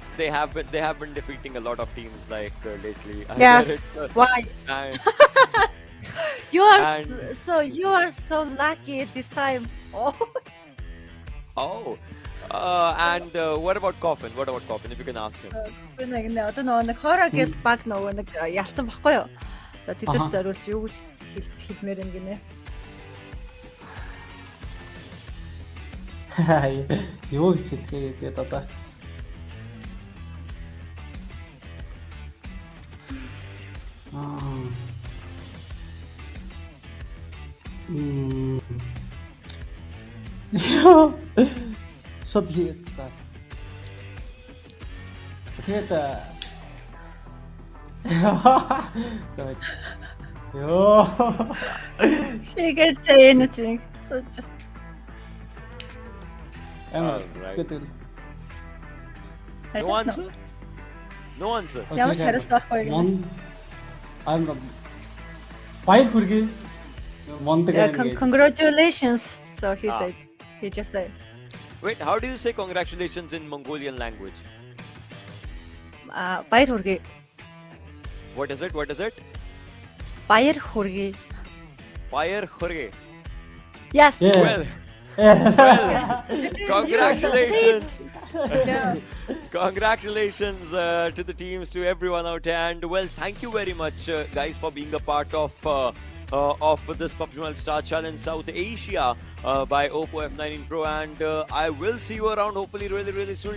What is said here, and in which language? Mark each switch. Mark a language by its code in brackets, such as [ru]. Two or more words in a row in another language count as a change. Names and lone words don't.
[en] they have been defeating a lot of teams like lately. I Yes. get it. Why? And- You are And- you are so lucky this time. Oh. Oh. And what about Coffin? If you can ask him. [mn] Би одоо нэг хороо гэл баг нэг ялцсан баггүй юу? За тэдэрт зориулж юу гэж хэлмээр юм гинэ. Юу гэж хэлэхээ гэдэг одоо. Шот хийгээд та. Тэгээд Ёо. [en] He can say anything. So just Alright. I No don't answer? No answer. [mn] Ямар ч хариулт байхгүй гинэ. Баяр хүргэе. [en] Congratulations. So he Ah. said. He just said. Wait, how do you say congratulations in Mongolian language? [mn] Баяр хүргэе. [en] What is it? What is it? [mn] Баяр хүргэе. Баяр хүргэе. [en] Yes. Yeah. Well, congratulations. Yeah. Congratulations to the teams, to everyone out there, and well, thank you very much, guys, for being a part of this PUBG Mobile Star Challenge South Asia by Oppo F19 Pro, and I will see you around hopefully really soon.